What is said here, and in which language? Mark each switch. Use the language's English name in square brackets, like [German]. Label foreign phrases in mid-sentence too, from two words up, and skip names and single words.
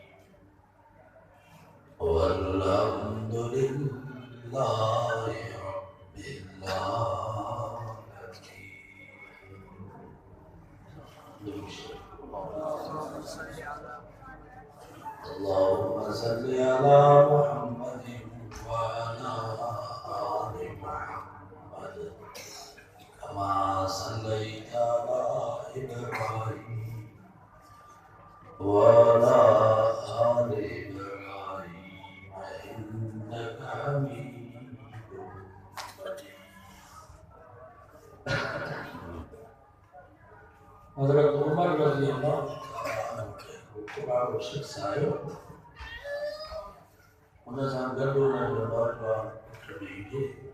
[Arabic] والحمد لله رب اللهم صل على محمد وعلى آل محمد كما صليت على إبراهيم وعلى آل إبراهيم إنك حميد [Sindhi] हज़रत उमर रज़ी अल्लाह के शख्स आयो उन सां गॾु उन जो नौजवान पुटु बि हुजे